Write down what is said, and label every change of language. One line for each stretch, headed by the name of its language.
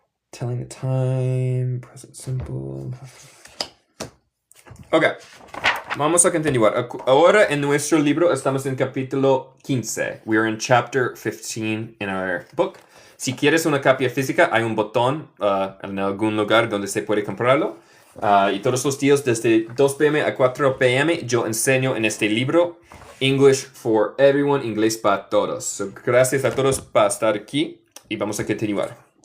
English: Telling the time, present simple.
Spanish: Ok, vamos a continuar. Ahora en nuestro libro estamos en capítulo 15.
English: We are in chapter 15 in our book.
Spanish: Si quieres una copia física, hay un botón en algún lugar donde se puede comprarlo. Y todos los días desde 2 p.m. a 4 p.m. yo enseño en este libro English for Everyone, inglés para todos. So, gracias a todos por estar aquí y vamos a continuar.